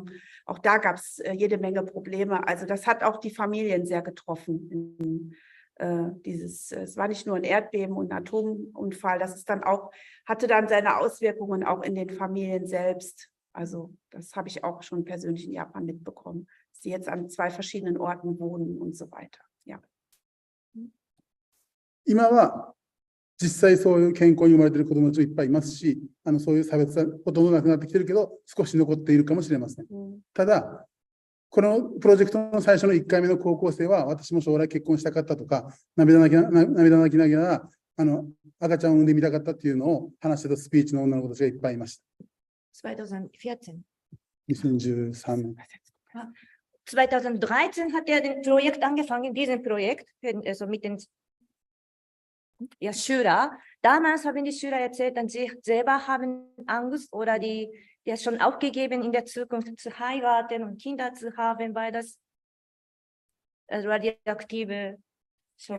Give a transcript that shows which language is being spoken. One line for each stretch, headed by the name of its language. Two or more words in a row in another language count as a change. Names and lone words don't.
German: Auch da gab es jede Menge Probleme. Also das hat auch die Familien sehr getroffen. Es war nicht nur ein Erdbeben und ein Atomunfall, das ist dann auch, hatte dann seine Auswirkungen auch in den Familien selbst. Also das habe ich auch schon persönlich in Japan mitbekommen, dass sie jetzt an 2 verschiedenen Orten wohnen und so weiter. Ja.
Japanese: 今は実際そういう健康に生まれている子どもたちもいっぱいいますし、そういう差別はほとんどなくなってきてるけど、少し残っているかもしれません。ただ、このプロジェクトの最初の1回目の高校生は、私も将来結婚したかったとか、涙泣きながら、赤ちゃんを産んでみたかったっていうのを話してたスピーチの女の子たちがいっぱいいました。 2014. 2013年。
German: 2013 hat er den Projekt angefangen, diesen Projekt, also mit den Schülern. Damals haben die Schüler erzählt, dass sie selber haben Angst oder die schon aufgegeben, in der Zukunft zu heiraten und Kinder zu haben, weil das radioaktive schon,